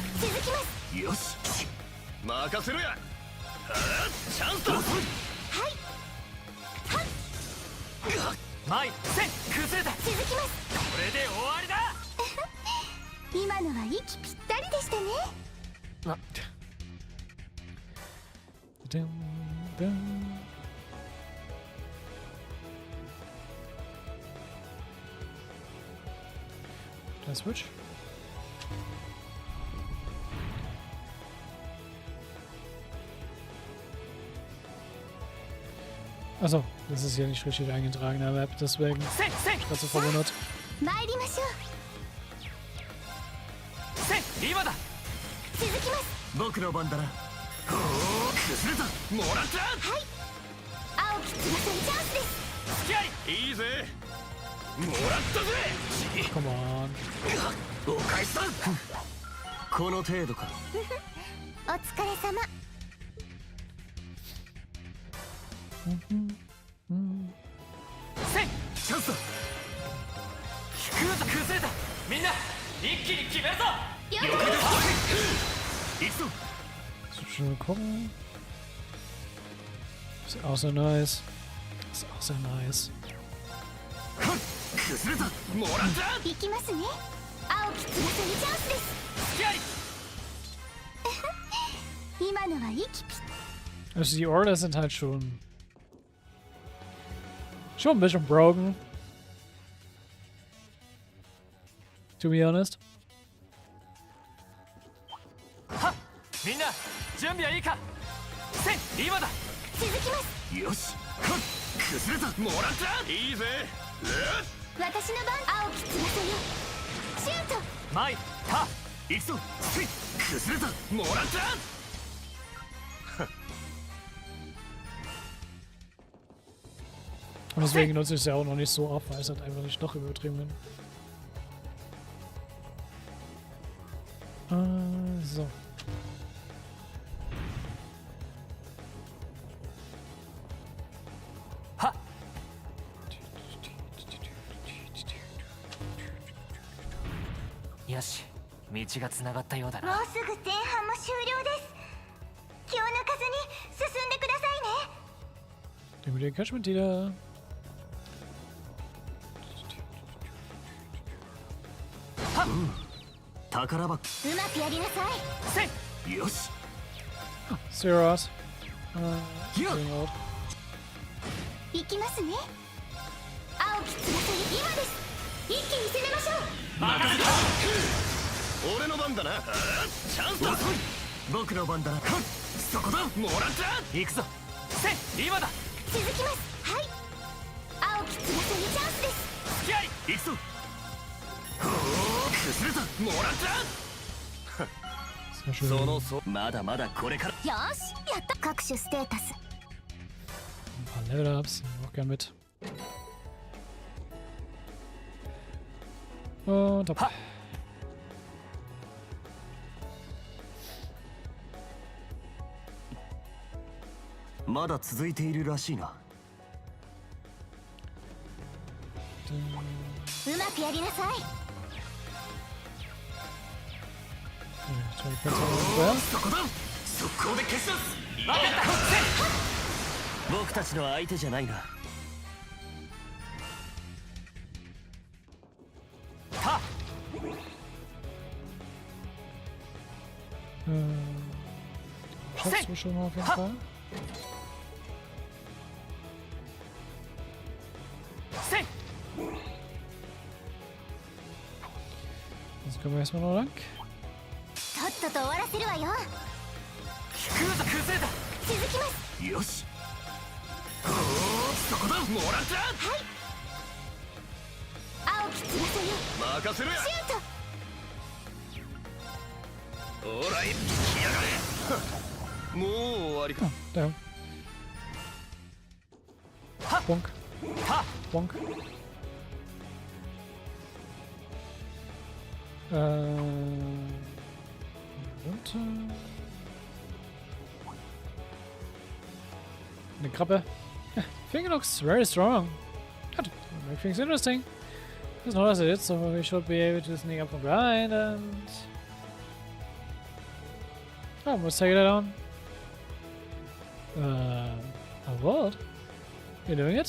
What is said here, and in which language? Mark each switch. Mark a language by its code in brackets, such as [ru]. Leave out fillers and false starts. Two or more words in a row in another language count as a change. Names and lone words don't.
[ja] 続きます。よし任せろや。チャンスだ。前せ崩れた。続きます。これで終わりだ。今のは息ぴったりでしたね。 Dun, dun. [en] Can I switch? [de] Achso, das ist hier nicht richtig eingetragen in der Map, deswegen war ich so verwundert. [ja] 参りましょう。せ今だ。続きます。僕の番だな。崩れた。もらった。青き翼にチャンスです。付き合い。いいぜ。もらったぜ。 [en] Come on. [ja] お返しだ。この程度か。お疲れ様。せチャンスだ。引くぞ。崩れた。みんな一気に決めるぞ。了解です。行くぞ。 [de] Schön gucken. Ist auch sehr nice. Ist auch sehr nice. [ja] 崩れた。もらった。行きますね。青き翼にチャンスです。付き合い。今のは息ぴった。 [de] Also die Order sind halt schon ein bisschen broken. [en] To be honest. [ja] はっみんな準備はいいか。せ今だ。続きます。よし。崩れた。もらった。いいぜ。私の番。青き翼よ。シュート。前は行くぞ。崩れた。もらった。 [de] Und deswegen nutze ich es ja auch noch nicht so ab, weil es halt einfach nicht noch übertrieben bin. So. Ha! [ja] Yoshi, 道がつながったようだな。もうすぐ前半も終了です。気を抜かずに進んでくださいね。 [de] Nehmen wir den Catchment wieder. [ja] 宝箱。うまくやりなさい。よし。 [en] Zeros. [de] Hier. [en] Getting old. [ja] 行きますね。青き翼に今です。一気に攻めましょう。任せた。俺の番だな。チャンスだ。僕の番だな。そこだ。もらった。行くぞ。せ今だ。続きます。はい。青き翼にチャンスです。付き合い。行くぞ。崩れた。もらった。 [de] Sehr schön. [ja] そのまだまだこれから。よし、やった。各種ステータス。 [de] Ein paar Level-Ups. Nehmen wir auch gern mit. Und hopp. [ja] まだ続いているらしいな。うまくやりなさい。 [en] Try to cancel that. [ja] そこだ。速攻で消し出す。分かった。僕たちの相手じゃないな。は [de] Schatzmischung auf jeden Fall. せ Jetzt können wir erstmal noch lang. [ja] とっとと終わらせるわよ。引くぞ。崩れた。続きます。よし。そこだ。もらった。はい。青き翼よ。任せろや。シュート。ほら、来やがれ。もう終わりか。 [de] Da. Bonk. は Bonk. Runter. Eine Krabbe. [en] Finger looks very strong. That make things interesting. Just notice it, so we should be able to sneak up from behind and... Oh, let's take it on. What? You're doing it?